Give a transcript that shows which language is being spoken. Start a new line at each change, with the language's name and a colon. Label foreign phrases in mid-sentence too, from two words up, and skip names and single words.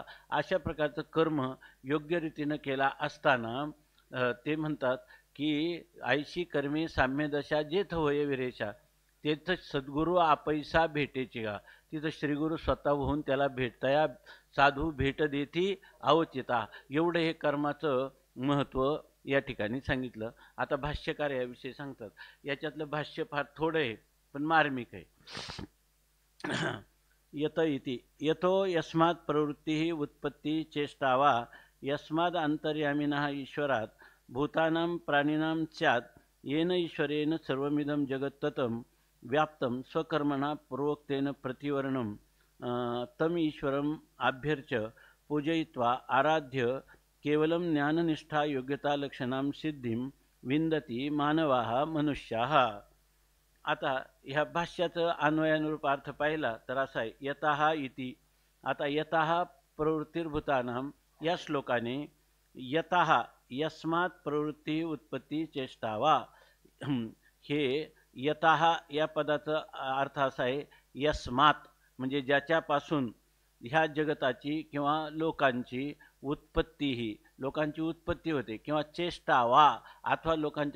Marathi: अशा प्रकारचं कर्म योग्य रीतीनं केला असताना ते म्हणतात की आईशी कर्मे साम्यदशा जेथ होय विरेशा तेथ सद्गुरू आपैसा भेटेची गा. तिथं श्रीगुरू स्वतः होऊन त्याला भेटताया साधू भेट देती अवचिता. एवढं हे कर्माचं महत्त्व या ठिकाणी सांगितलं. आता भाष्यकार याविषयी सांगतात. याच्यातलं भाष्य फार थोडं आहे पण मार्मिक आहे.
Sanskrit: यत इति यतो यस्मात् प्रवृत्तिः उत्पत्ती चेष्टा वा यस्माद् अंतर्यामिनः ईश्वरात् भूतानां प्राणिनां स्यात् येन ईश्वरेण सर्वमिदं जगत् ततं व्याप्तं स्वकर्मणा पूर्वोक्तेन प्रतिवर्णं तम ईश्वरम् आभ्यर्च पूजयित्वा आराध्य केवलं ज्ञाननिष्ठा योग्यता लक्षणां सिद्धिं विंदती मानवाः मनुष्याः.
Marathi: आता ह्या भाष्याचं अन्वयानुरूप अर्थ पाहिला तर असा आहे
Sanskrit: यतः इति.
Marathi: आता
Sanskrit: यतः प्रवृत्तिर्भूतानां
Marathi: या श्लोकाने
Sanskrit: यतः यस्मात् प्रवृत्ती उत्पत्ती चेष्टा वा,
Marathi: हे यतः या पदाचा अर्थ असा आहे यस्मात् म्हणजे ज्याच्यापासून ह्या जगताची किंवा लोकांची उत्पत्ती, ही लोकांची उत्पत्ती होते, किंवा
Sanskrit: चेष्टा वा
Marathi: अथवा लोकांच्या